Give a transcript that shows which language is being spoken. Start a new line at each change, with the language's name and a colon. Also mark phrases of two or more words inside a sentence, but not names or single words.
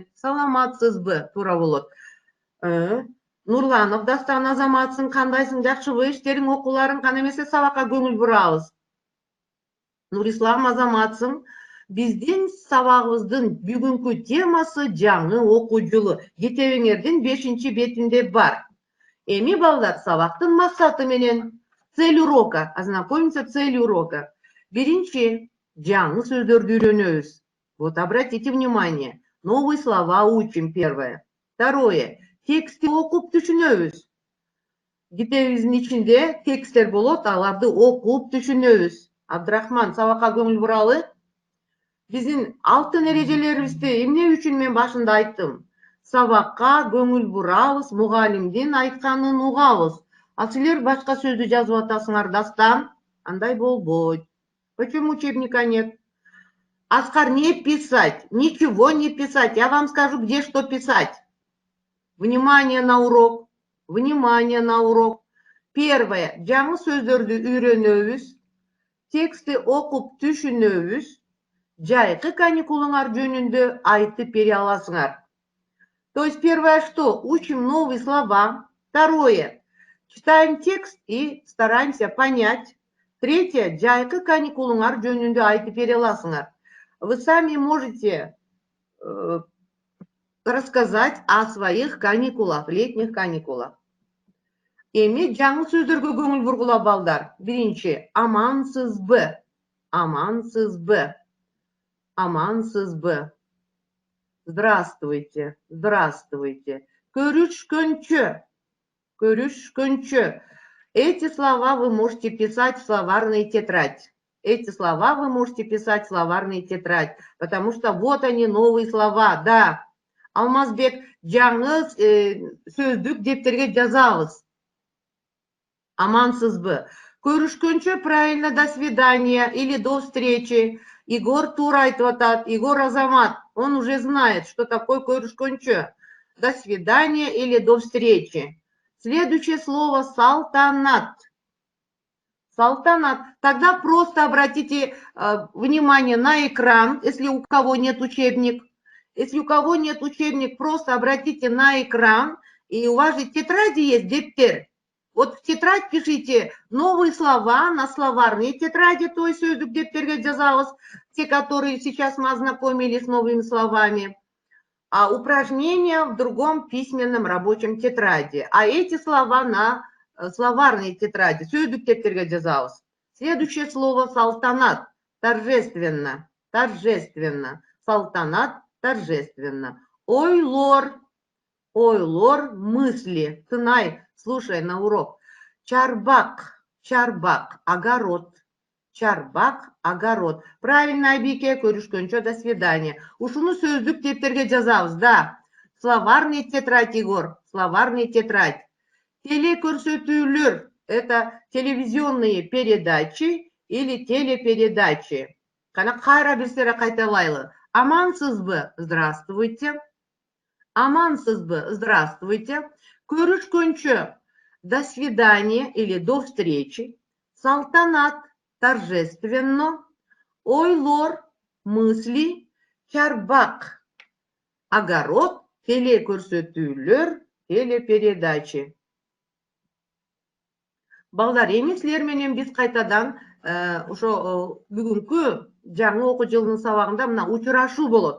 Kyrgyz: Саламатсызбы туура болот. Нурланов Дастан, азаматсың, кандайсың, жакшыбы, иштериң, окууларың кандай эмесе, сабакка көңүл бурабыз. Нурислам, азаматсың. Биздин сабагыбыздын бүгүнкү темасы жаңы окуу жылы. Китебиңердин 5-бетинде бар. Эми балдар, сабактын максаты менен
Russian: цель урока. Ознакомимся цель урока.
Kyrgyz: Биринчи, жаңы сөздөрдү үйрөнөбүз.
Russian: Вот обратите внимание. Новые слова учим первое. Второе.
Kyrgyz: Тексти окуп түшүнөбүз. Китебибиздин ичинде тексттер болот, аларды окуп түшүнөбүз. Абдрахман, сабакка көңүл буралы? Биздин алтын эрежелерибизди эмне үчүн мен башында айттым? Сабакка көңүл бурабыз, мугалимдин айтканын угабыз. А силер башка сөздү жазып атасыңар, Дастан? Андай болбойт.
Russian: Почему учебника нет? Аскар, не писать, ничего не писать. Я вам скажу, где что писать. Внимание на урок. Внимание на урок. Первое.
Kyrgyz: Жаңы сөздөрдү үйрөнөбүз. Тексти окуп түшүнөбүз. Жайкы каникулуңар жөнүндө айтып бере аласыңар.
Russian: То есть первое что? Учим новые слова. Второе. Читаем текст и стараемся понять. Третье. Жайкы каникулуңар жөнүндө айтып бере аласыңар. Вы сами можете рассказать о своих каникулах, летних каникулах.
Kyrgyz: Эми жаңы сөздөргө көңүл бургула балдар. Биринчи, амансызбы? Амансызбы? Амансызбы?
Russian: Здравствуйте, здравствуйте.
Kyrgyz: Көрүшкөнчө, көрүшкөнчө.
Russian: Эти слова вы можете писать в словарной тетрадь. Эти слова вы можете писать в словарной тетрадь, потому что вот они, новые слова, да.
Kyrgyz: Алмазбек, жаңы сөздүк дептерге жазабыз. Амансызбы? Көрүшкөнчө,
Russian: правильно, до свидания или до встречи.
Kyrgyz: Егор тура айтып атат, Егор Азамат,
Russian: он уже знает, что такое көрүшкөнчө. До свидания или до встречи. Следующее слово салтанат. Салтанат. Тогда просто обратите внимание на экран, если у кого нет учебник. Если у кого нет учебник, просто обратите на экран, и у вас же в тетради есть дептер. Вот в тетрадь пишите новые слова на словарные тетради, то есть
Kyrgyz: сөздүк дептерге жазабыз,
Russian: те, которые сейчас мы ознакомились с новыми словами. А упражнения в другом письменном рабочем тетради. А эти слова на словарной тетради.
Kyrgyz: Сөздүк дептерге жазабыз.
Russian: Следующее слово салтанат. Торжественно. Торжественно. Салтанат. Торжественно.
Kyrgyz: Ойлор. Ойлор мысли.
Russian: Тынай, слушай на урок.
Kyrgyz: Чарбак. Чарбак. Огород. Чарбак, огород.
Russian: Правильно, Айбике, көрүшкөнчө, до свидания.
Kyrgyz: Ушуну сөздүк дептерге жазабыз, да.
Russian: Словарный тетрадь, Егор. Словарный тетрадь. Телекөрсөтүүлөр. Это телевизионные передачи или телепередачи.
Kyrgyz: Кана кайра бирсере кайталайлы. Амансызбы?
Russian: Здравствуйте. Амансызбы? Здравствуйте. Көрүшкөнчө. До свидания или до встречи.
Kyrgyz: Салтанат. Торжественно. Ойлор.
Russian: Мысли.
Kyrgyz: Чарбак. Огород. Телекөрсөтүүлөр. Телепередачи. Балдар, эми силер менен биз кайтадан ошо бүгүнкү жаңы окуу жылынын сабагында мына учурашуу болот.